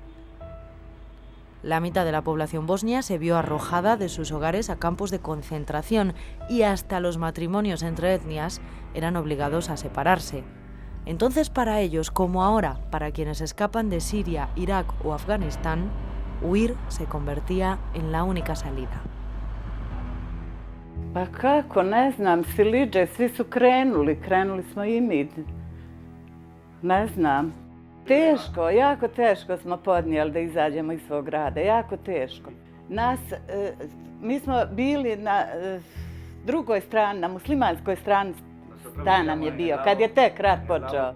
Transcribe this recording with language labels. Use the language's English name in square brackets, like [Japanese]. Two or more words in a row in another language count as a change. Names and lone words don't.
[Spanish] La mitad de la población bosnia se vio arrojada de sus hogares a campos de concentración y hasta los matrimonios entre etnias eran obligados a separarse. Entonces, para ellos, como ahora para quienes escapan de Siria, Irak o Afganistán, huir se convertía en la única salida. [Bosnian] Pa kako, ne znam, Siliđe, svi su krenuli smo i mi. Ne znam. Teško, jako teško smo podnijeli da izađemo iz svog grada, jako teško. Mi smo bili na drugoj strani, na muslimanskoj strani stan nam je bio, kad je tek rat počeo.